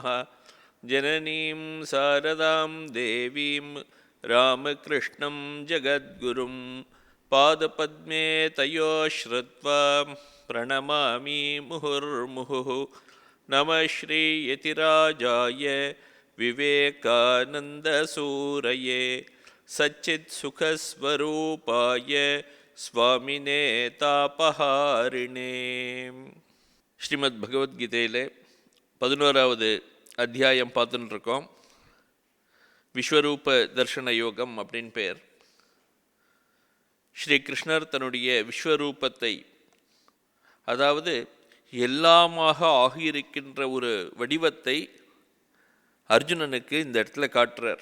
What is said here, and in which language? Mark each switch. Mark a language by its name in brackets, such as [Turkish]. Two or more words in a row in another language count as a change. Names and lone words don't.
[Sanskrit] जननीं शारदां देवीं रामकृष्णं जगद्गुरुं पादपद्मे तयो श्रुत्वा प्रणमामि मुहुर्मुहुः। नमः श्रीयतिराजाय विवेकानन्दसूरये सच्चित्सुखस्वरूपाय स्वामिने तापहारिणे. [Tamil] ஸ்ரீமத் பகவத்கீதையில் 11வது அத்தியாயம் பார்த்துன்னு இருக்கோம். விஸ்வரூப தர்ஷன யோகம் அப்படின்னு பெயர். ஸ்ரீ கிருஷ்ணர் தன்னுடைய விஸ்வரூபத்தை, அதாவது எல்லாமாக ஆகியிருக்கின்ற ஒரு வடிவத்தை அர்ஜுனனுக்கு இந்த இடத்துல காட்டுறார்.